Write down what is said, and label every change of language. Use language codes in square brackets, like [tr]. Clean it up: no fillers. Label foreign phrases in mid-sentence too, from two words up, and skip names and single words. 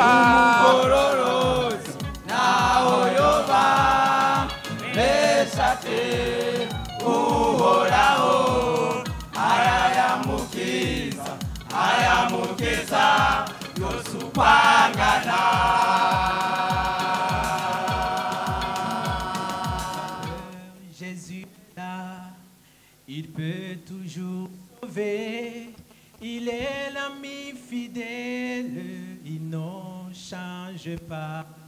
[rn] umugororotsi naho yoba meshate uhoraho ayamukiza yose ukwangana [fr] Jésus là, il peut toujours sauver, il est l'ami fidèle, il ne change pas.